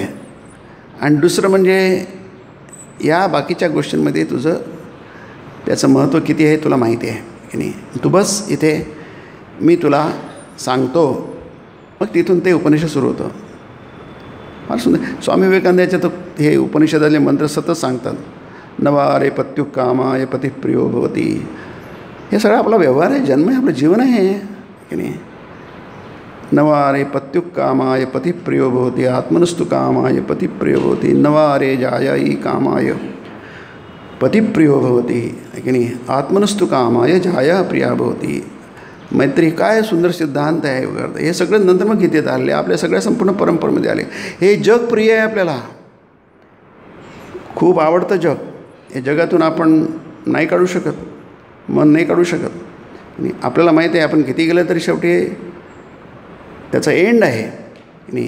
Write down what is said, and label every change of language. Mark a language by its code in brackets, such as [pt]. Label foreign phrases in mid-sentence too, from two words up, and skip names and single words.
[mr] आणि दुसरं म्हणजे या बाकीच्या गोष्टींमध्ये तुझं त्याचं महत्त्व किती आहे तुला माहिती आहे की नाही. तू बस इथे, मी तुला सांगतो, मग तिथून ते उपनिषद सुरू होतं. फार सुंदर. स्वामी विवेकानंदाचे तर हे उपनिषदातले मंत्र सतत सांगतात. [sa] नवारे पत्युः कामाय पतिः प्रियो भवति. [mr] हे सगळं आपला व्यवहार आहे, जन्म आहे, आपलं जीवन आहे की नाही. [sa] नवारे पत्युः कामाय पतिः प्रियो भवति आत्मनस्तु कामाय पतिः प्रियो भवति नवारे जायायी कामाय पतिः प्रियो भवति [mr] की नाही. [sa] आत्मनस्तु कामाय जाया प्रिया भवति. [mr] मैत्री काय सुंदर सिद्धांत आहे वगैरे. हे सगळं नंतर मग गीतेत आले, आपल्या सगळ्या संपूर्ण परंपरेमध्ये आले. हे जग प्रिय आहे आपल्याला, खूप आवडतं जग. हे जगातून आपण नाही काढू शकत, मन नाही काढू शकत. आणि आपल्याला माहीत आहे आपण किती गेलं तरी शेवटी त्याचा एंड आहे की नाही.